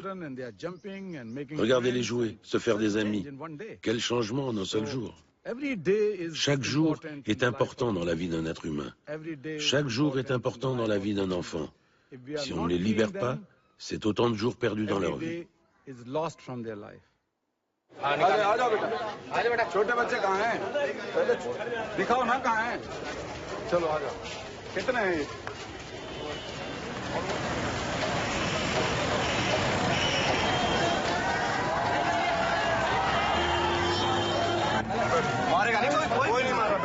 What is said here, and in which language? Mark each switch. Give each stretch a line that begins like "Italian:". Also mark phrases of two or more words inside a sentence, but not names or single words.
French: Regardez-les jouer, se faire des amis. Quel changement en un seul jour. Chaque jour est important dans la vie d'un être humain. Chaque jour est important dans la vie d'un enfant. Si on ne les libère pas, c'est autant de jours perdus dans leur vie.
Hindi: आ जाओ बेटा, आ जाओ बेटा। छोटे बच्चे कहाँ हैं? पहले दिखाओ ना कहाँ हैं। चलो आ जाओ। कितने हैं ये? मारेगा नहीं कोई नहीं मार रहा।